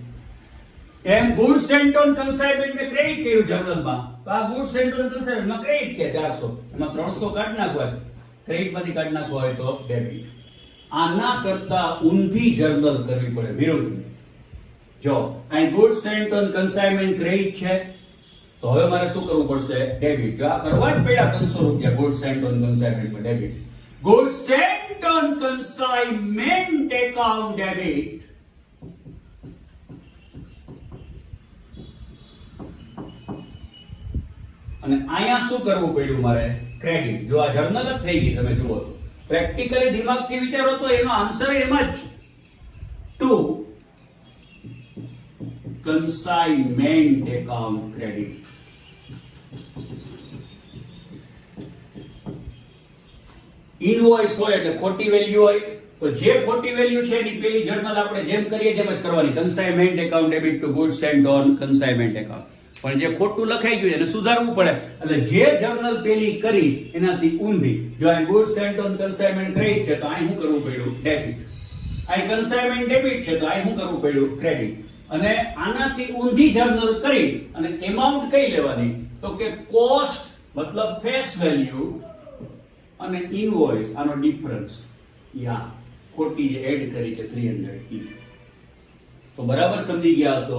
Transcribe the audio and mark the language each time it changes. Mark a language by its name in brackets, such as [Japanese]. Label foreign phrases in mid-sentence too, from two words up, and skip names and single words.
[Gujarati] એમ [English] goods sent on consignment [Gujarati] મેં ક્રેડિટ કર્યું જર્નલમાં, તો આ [English] goods sent on consignment [Gujarati] માં ક્રેડિટ કે 400, એમાં 300 કાઢી નાખવા, ક્રેડિટ માંથી કાઢી નાખવા હોય તો ડેબિટ. આના કરતા ઊંધી જર્નલ કરવી પડે, વિરુદ્ધ. જો અહીં [English] goods sent on consignment [Gujarati] ક્રેડિટ છે, તો હવે મારે શું કરવું પડશે? ડેબિટ. જો આ કરવા જ પડ્યા 300 રૂપિયા [English] goods sent on consignment [Gujarati] માં ડેબિટ. [English] goods sent on consignment account debit. [Gujarati] અને અહીંયા શું કરવું પડ્યું મારે? ક્રેડિટ. જો આ જર્નલ જ થઈ ગઈ, તમે જુઓ તો પ્રેક્ટિકલી દિમાગથી વિચારો તો એનો આન્સર એમાં જ [English] to consignment account credit. [Gujarati] ઇનવોઇસ હોય એટલે ખોટી વેલ્યુ હોય, તો જે ખોટી વેલ્યુ છે એની પેલી જર્નલ આપણે જેમ કરીએ જેમ જ કરવાની, [English] consignment account debit to goods sent on consignment account. [Gujarati] પણ જે ખોટું લખાઈ ગયું એને સુધારવું પડે, એટલે જે જર્નલ પેલી કરી એનાથી ઊંધી. જો આ [English] goods sent on consignment credit [Gujarati] છે તો અહીં શું કરવું પડ્યું? ડેબિટ. અહીં [English] consignment debit [Gujarati] છે તો અહીં શું કરવું પડ્યું? ક્રેડિટ. અને આનાથી ઊંધી જર્નલ કરી અને એમાઉન્ટ કઈ લેવાની? તો કે કોસ્ટ મતલબ [English] face value [Gujarati] અને ઇનવોઇસ આનો ડિફરન્સ. યા ખોટી જે એડ કરી છે 300 તો બરાબર સમજી ગયા હશો.